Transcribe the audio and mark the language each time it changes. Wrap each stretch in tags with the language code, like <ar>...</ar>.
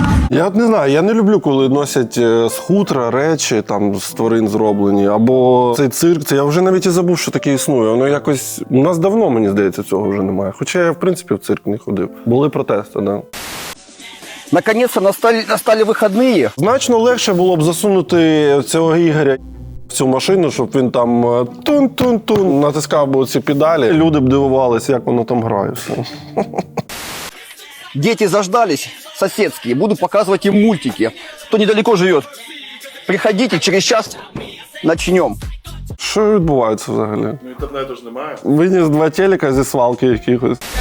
<uk>Я от не знаю, я не люблю, коли носять з хутра речі, там, з тварин зроблені, або цей цирк. Це я вже навіть і забув, що таке існує. Воно якось... У нас давно, мені здається, цього вже немає. Хоча я, в принципі, в цирк не ходив. Були протести, да.</uk> <ru>Наконец-то настали выходные.</ru> <uk>Значно легше було б засунути цього Ігоря в цю машину, щоб він там тун-тун-тун натискав би ці педалі. Люди б дивувалися, як воно там грає.</uk> <ru>Все. Дети заждались, соседские. Буду показывать им мультики. Кто недалеко живет, приходите, через час начнем.</ru> <uk>Що відбувається взагалі? Ну, інтернету ж немає. Виніс 2 телека зі свалки якихось.</uk>